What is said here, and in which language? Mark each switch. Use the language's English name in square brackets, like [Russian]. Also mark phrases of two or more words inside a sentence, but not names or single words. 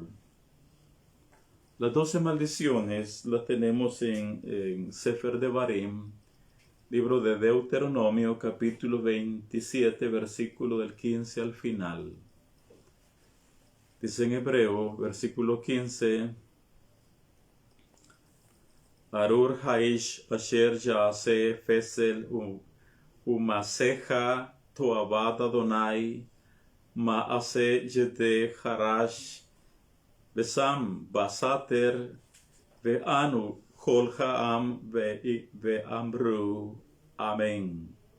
[Spanish] Las 12 maldiciones las tenemos en [Hebrew] ספר דברים, [Spanish] libro de Deuteronomio, capítulo 27, versículo del 15 al final. Dice en hebreo, versículo 15: [Hebrew] ארור האיש אשר יעשה פסל ומסכה תועבת יהוה מעשה ידי חרש ושם בסתר וענו כל העם ואמרו אמן.